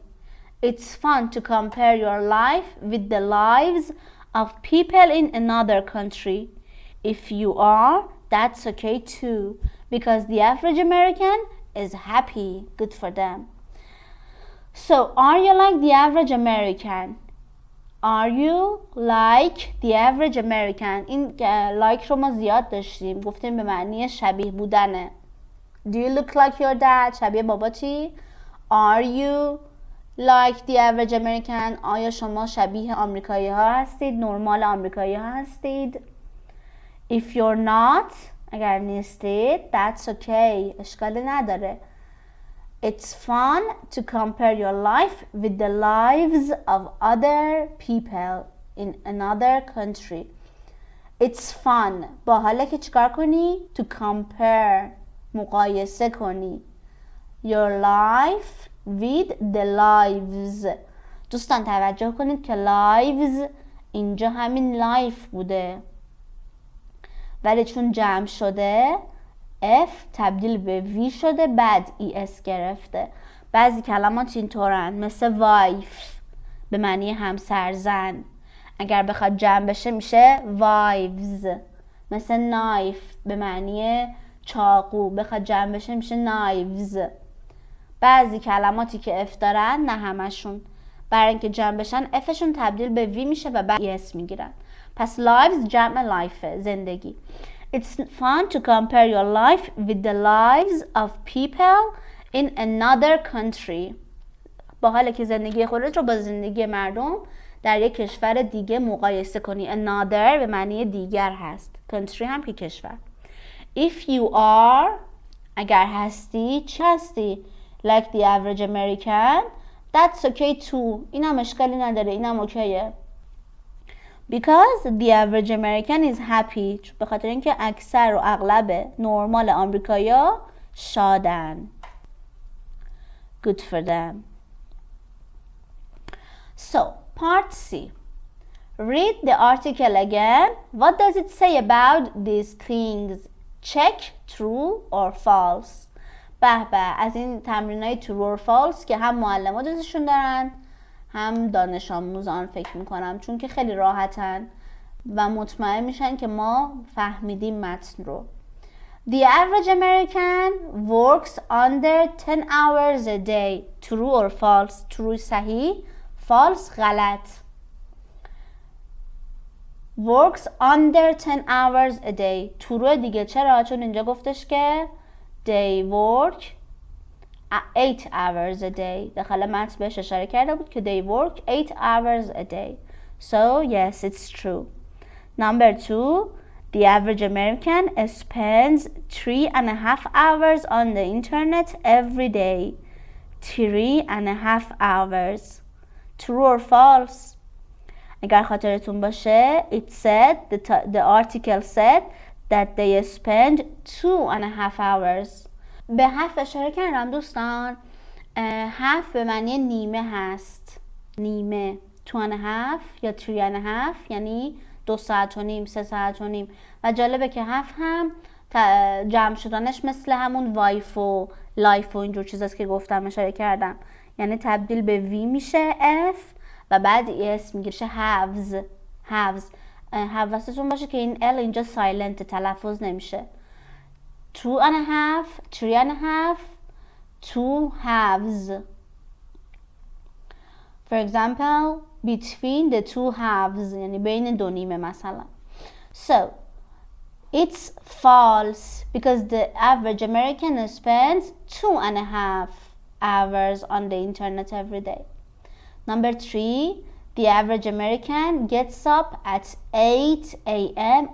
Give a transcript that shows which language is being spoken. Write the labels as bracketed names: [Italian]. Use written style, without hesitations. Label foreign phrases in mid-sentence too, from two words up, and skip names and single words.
[English] It's fun to compare your life with the lives of people in another country. If you are, that's okay too, because the average American is happy. Good for them. So, are you like the average American? Are you like the average American? [Persian] این like رو ما زیاد داشتیم، گفتیم به معنی شبیه بودنه. [English] Do you look like your dad؟ [Persian] شبیه باباتی؟ [English] Are you like the average American؟ [Persian] آیا شما شبیه آمریکایی ها هستید؟ نرمال آمریکایی ها هستید؟ [English] If you're not، [Persian] اگر نیستید، [English] that's okay، [Persian] اشکالی نداره. [English] It's fun to compare your life with the lives of other people in another country. It's fun. [Persian] باحاله که چیکار کنی؟ [English] To compare. [Persian] مقایسه کنی. [English] Your life with the lives. [Persian] دوستان توجه کنید که lives اینجا همین life بوده. ولی چون جمع شده F تبدیل به V شده بعد ES گرفته. بعضی کلمات اینطورن مثل wife به معنی همسر زن، اگر بخواد جمع بشه میشه wives. مثل knife به معنی چاقو، بخواد جمع بشه میشه knives. بعضی کلماتی که F دارن، نه همشون، برای اینکه جمع بشن Fشون تبدیل به V میشه و بعد ES میگیرن. پس lives جمع life، زندگی. [English] It's fun to compare your life with the lives of people in another country. [Persian] باحاله که زندگی خودت رو با زندگی مردم در یک کشور دیگه مقایسه کنی. Another به معنی دیگر هست. Country هم که کشور. [English] If you are، [Persian] اگر هستی، چی هستی؟ [English] Like the average American، that's okay too. [Persian] اینم اشکالی نداره، اینم اوکیه. [English] Because the average American is happy. [Persian] به خاطر اینکه اکثر و اغلب نرمال آمریکایی‌ها شادن. [English] Good for them. So, part C. Read the article again. What does it say about these things? Check true or false. [Persian] به از این تمرینای [English] true or false [Persian] که هم معلم‌ها دوستشون دارن هم دانش آموزان فکر میکنم، چون که خیلی راحتن و مطمئن میشن که ما فهمیدیم متن رو. [English] The average American works under 10 hours a day. True or false? True صحیح، false غلط. Works under 10 hours a day. [Persian] True دیگه، چرا؟ چون اینجا گفتش که [English] they work 8 hours a day. [Persian] داخل متن بهش اشاره کرده بود که [English] they work 8 hours a day. So yes, it's true. Number 2, the average American spends 3.5 hours on the internet every day. 3.5 hours. True or false? [Persian] اگر خاطرتون باشه, [English] it said, the article said that they spend 2.5 hours. [Persian] به هفت اشاره کردم دوستان. هفت به معنی نیمه هست، نیمه، 2.5 یا 3.5 یعنی 2 ساعت و نیم، 3 ساعت و نیم. و جالبه که هفت هم جمع شدنش مثل همون وایف و لایف و اینجور چیزاست که گفتم، اشاره کردم، یعنی تبدیل به وی میشه F و بعد اس میگیرشه هفز. حواستون باشه که این L اینجا سایلنت، تلفظ نمیشه. [English] 2.5 3.5 2 halves. For example, between the two halves [Persian] یعنی بین دو نیمه مثلا. [English] So it's false because the average American spends 2.5 hours on the internet every day. Number 3, the average American gets up at 8 a.m.